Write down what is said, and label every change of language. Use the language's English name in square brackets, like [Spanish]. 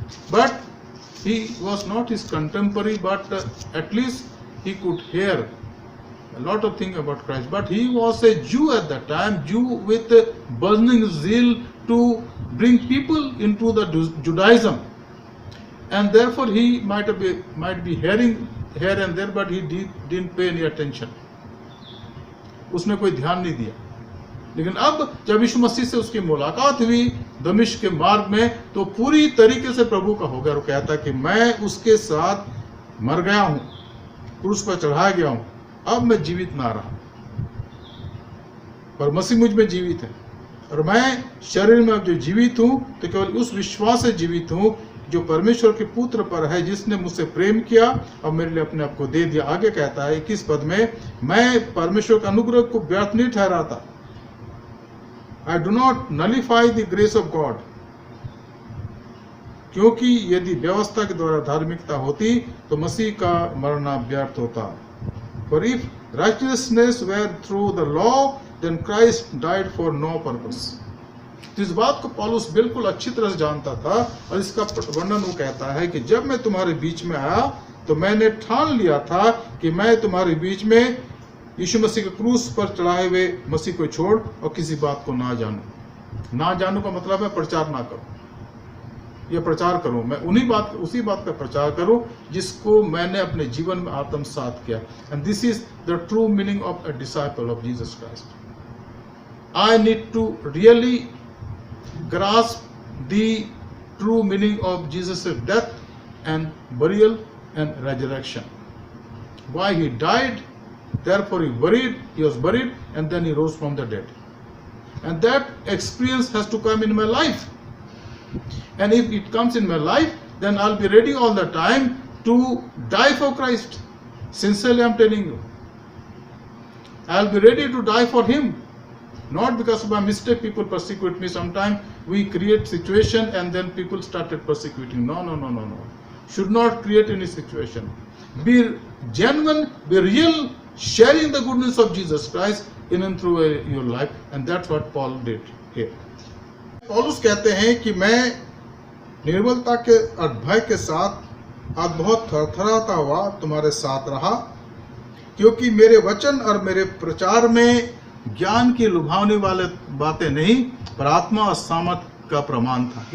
[English] But he was not his contemporary, but at least he could hear a lot of things about Christ. But he was a Jew at that time, Jew with a burning zeal to bring people into the Judaism. And therefore he might be hearing here and there, but he didn't pay any attention. [Hindi] उसने कोई ध्यान नहीं दिया. लेकिन अब जब यीशु मसीह से उसकी मुलाकात हुई दमिश्क के मार्ग में, तो पूरी तरीके से प्रभु का हो गया. वो कहता कि मैं उसके साथ मर गया हूं, क्रूस पर चढ़ाया गया हूं, अब मैं जीवित ना रहा, पर मसीह मुझ में जीवित है. और मैं शरीर में अब जो जीवित हूं तो केवल उस विश्वास से जीवित हूं जो परमेश्वर के पुत्र पर है, जिसने मुझसे प्रेम किया और मेरे लिए अपने आप को दे दिया. आगे कहता है 21 पद में, मैं परमेश्वर के अनुग्रह को व्यर्थ नहीं ठहराता. [English] I do not nullify the grace of God. [Hindi] क्योंकि यदि व्यवस्था के द्वारा धार्मिकता होती तो मसीह का मरना व्यर्थ होता. [English] For if righteousness were through the law, then Christ died for no purpose. [Hindi] तो इस बात को पौलुस बिल्कुल अच्छी तरह से जानता था, और इसका वर्णन वो कहता है कि जब मैं तुम्हारे बीच में आया तो मैंने ठान लिया था कि मैं तुम्हारे बीच में यीशु मसीह के क्रूस पर चढ़ाए हुए मसीह को छोड़ और किसी बात को ना जानूं. ना जानूं का मतलब है प्रचार ना करूं या प्रचार करूं. मैं उसी बात का प्रचार करूं जिसको मैंने अपने जीवन में आत्मसात किया. [English] And this is the true meaning of a disciple of Jesus Christ. I need to really grasp the true meaning of Jesus' death and burial and resurrection. Why he died, therefore he was buried, and then he rose from the dead. And that experience has to come in my life. And if it comes in my life, then I'll be ready all the time to die for Christ. Sincerely I'm telling you. I'll be ready to die for him. Not because of my mistake people persecute me. Sometimes we create situation and then people started persecuting. No. Should not create any situation. Be genuine, be real, sharing the goodness of Jesus Christ in and through your life. And that's what Paul did here. [Hindi] पौलुस कहते हैं कि मैं निर्बलता के और भय के साथ आज बहुत थरथराता हुआ तुम्हारे साथ रहा, क्योंकि मेरे वचन और मेरे प्रचार में ज्ञान की लुभावने वाले बातें नहीं, पर आत्मा और सामर्थ का प्रमाण था.